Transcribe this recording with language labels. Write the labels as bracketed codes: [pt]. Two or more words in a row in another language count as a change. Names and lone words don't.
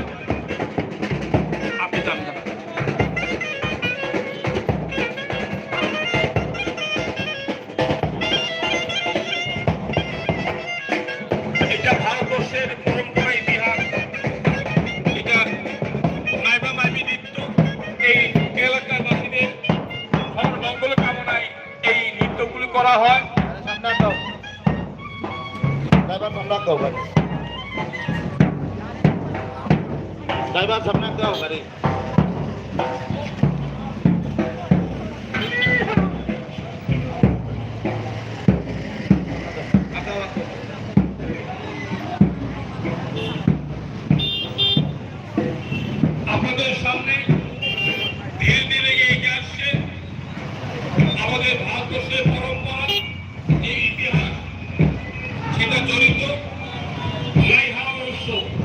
[bn] আপনি জানেন এটা ভারতবর্ষের পরম্পরা ইতিহাস, এটা মাইবা মাইবি নৃত্য। এই এলাকার বাসীদের সবার মঙ্গল কামনায় এই নৃত্যগুলি করা হয়। Driver samnak daw gari. আপনাদের সামনে ধীরে ধীরে এগিয়ে আসছে আমাদের ভারতবর্ষের পরম্পরা, এই ইতিহাস, সেটা জড়িত লাইহারা উৎসব।